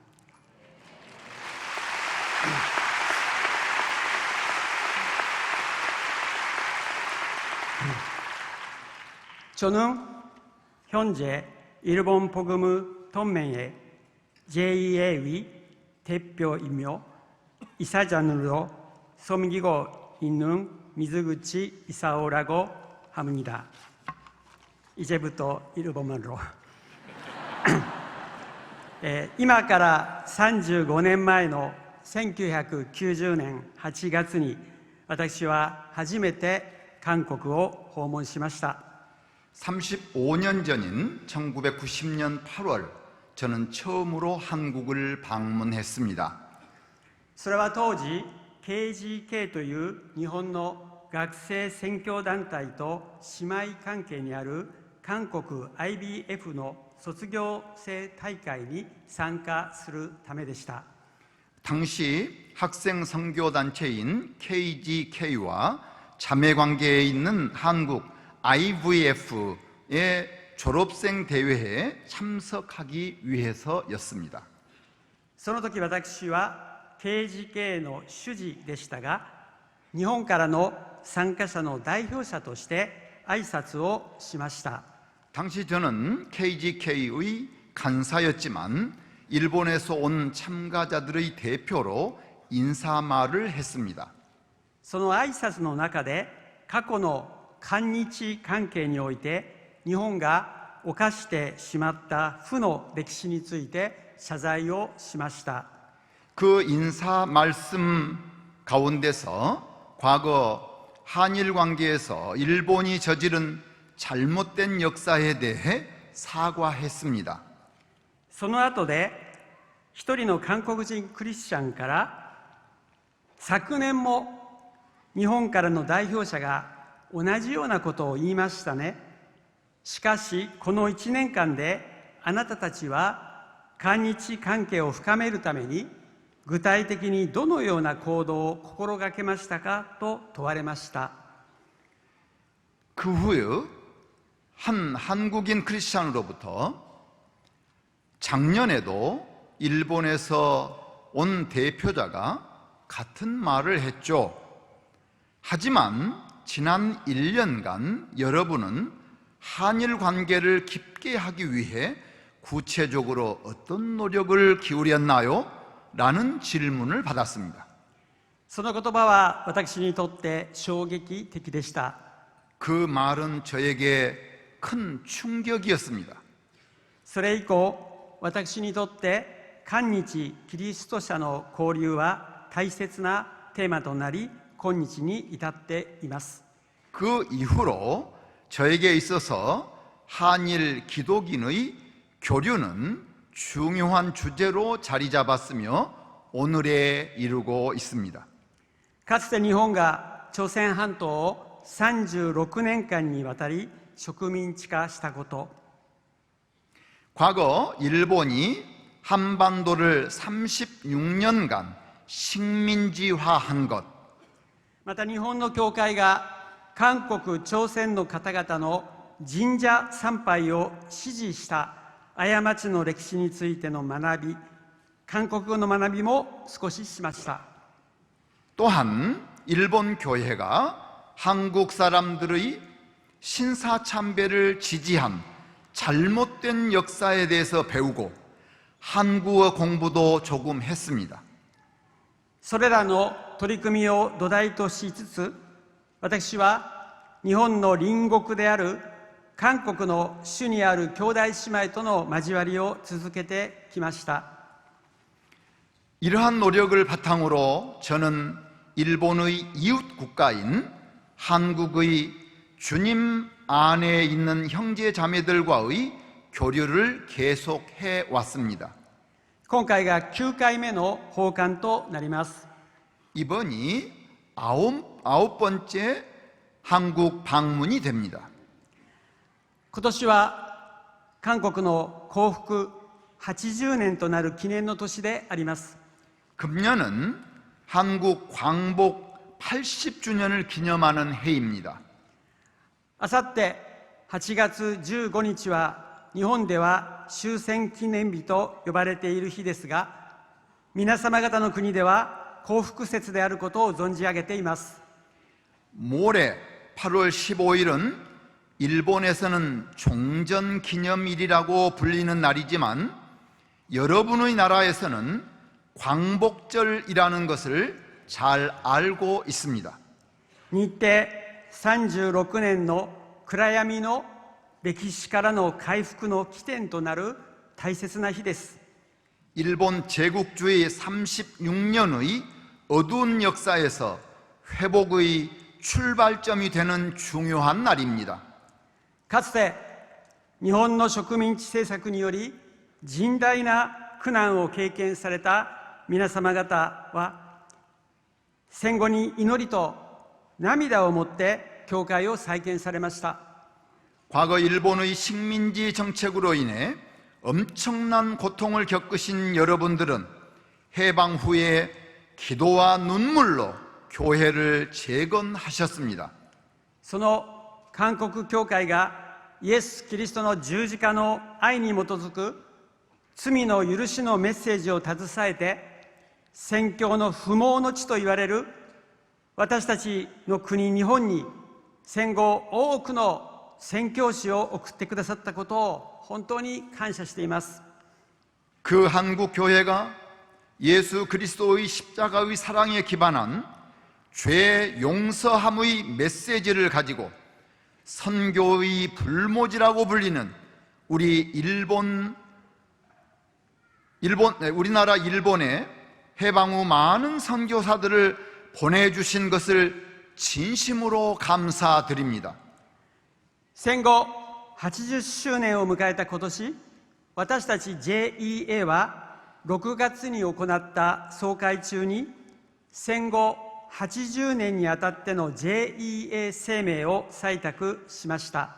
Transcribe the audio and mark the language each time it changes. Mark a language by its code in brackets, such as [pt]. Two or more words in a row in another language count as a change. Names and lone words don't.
[ko] 저는 현재 일본 복음 동맹의 JA의 대표이며 이사장으로 섬기고 있는 미즈구치 이사오라고 합니다. 이제부터 일본말로. [ja] 今から35年前の1990年8月に私は初めて韓国を訪問しました。 [ko] 35년 전인 1990년 8월 저는 처음으로 한국을 방문했습니다. [ja] それは当時 KGK という日本の学生宣教団体と姉妹関係にある韓国 IBF の卒業生大会に参加するためでした。 [ko] 당시 학생 선교단체인 KGK와 자매관계에 있는 한국 IVF의 졸업생 대회에 참석하기 위해서였습니다. [ja] その時私は KGK の主事でしたが、日本からの参加者の代表者として挨拶をしました。 [ko] 당시 저는 KGK의 간사였지만 일본에서 온 참가자들의 대표로 인사말을 했습니다. [ja] その挨拶の中で過去の韓日関係において日本が犯してしまった負の歴史について謝罪をしました。 [ko] 그 인사 말씀 가운데서 과거 한일 관계에서 일본이 저지른 잘못된 역사에 대해 사과했습니다. [ja] その後で一人の韓国人クリスチャンから昨年も日本からの代表者が同じようなことを言いましたね。しかしこの1年間であなたたちは韓日関係を深めるために具体的にどのような行動を心がけましたかと問われました。 [ko] 그 후에 한 한국인 크리스찬으로부터 작년에도 일본에서 온 대표자가 같은 말을 했죠. 하지만 지난 1년간 여러분은 한일 관계를 깊게 하기 위해 구체적으로 어떤 노력을 기울였나요? 라는 질문을 받았습니다. [ja] その言葉は私にとって衝撃的でした。 [ko] 그 말은 저에게 큰 충격이었습니다. [ja] それ以降、私にとって韓日キリスト者の交流は大切なテーマとなり、今日に至っています。 [ko] 그 이후로 저에게 있어서 한일 기독인의 교류는 중요한 주제로 자리 잡았으며 오늘에 이르고 있습니다. [ja] かつて日本が朝鮮半島を36年間にわたり植民地化したこと、 [ko] 과거 일본이 한반도를 36년간 식민지화한 것, [ja] また日本の教会が韓国朝鮮の方々の神社参拝を支持した過ちの歴史についての学び、韓国語の学びも少ししました。 [ko] 또한 일본 교회가 한국 사람들의 신사참배를 지지한 잘못된 역사에 대해서 배우고 한국어 공부도 조금 했습니다. [ja] それらの取り組みを土台としつつ、私は日本の隣国である韓国の主にある兄弟姉妹との交わりを続けてきました。 [ko] 이러한 노력을 바탕으로 저는 일본의 이웃 국가인 한국의 주님 안에 있는 형제 자매들과의 교류를 계속해 왔습니다. [ja] 今回が9回目の訪韓となります。 [ko] 이번이 아홉 번째 한국 방문이 됩니다. [ja] 今年は韓国の降伏80年となる記念の年であります。 [ko] 금년은 한국 광복 80주년을 기념하는 해입니다. [ja] あさって8月15日は日本では終戦記念日と呼ばれている日ですが、皆様方の国では降伏節であることを存じ上げています。 [ko] 모레 8월 15일은 일본에서는 종전기념일이라고 불리는 날이지만 여러분의 나라에서는 광복절이라는 것을 잘 알고 있습니다. [ja] 日程36年の暗闇の歴史からの回復の起点となる大切な日です。 [ko] 일본 제국주의 36년의 어두운 역사에서 회복의 출발점이 되는 중요한 날입니다. [ja] かつて日本の植民地政策により甚大な苦難を経験された皆様方は、戦後に祈りと涙をもって教会を再建されました。 [ko] 과거 일본의 식민지 정책으로 인해 엄청난 고통을 겪으신 여러분들은 해방 후에 기도와 눈물로 교회를 재건하셨습니다. [ja] その韓国教会がイエス・キリストの十字架の愛に基づく罪の許しのメッセージを携えて、宣教の不毛の地と言われる私たちの国日本に戦後多くの宣教師を送ってくださったことを本当に感謝しています。 [ko] 그 한국 교회가 예수 그리스도의 십자가의 사랑에 기반한 죄 용서함의 메시지를 가지고 선교의 불모지라고 불리는 우리나라 일본에 해방 후 많은 선교사들을 보내주신 것을 진심으로 감사드립니다. [ja] 戦後80周年を迎えた今年、私たち JEA は6月に行った総会中に戦後80年にあたっての JEA 声明を採択しました。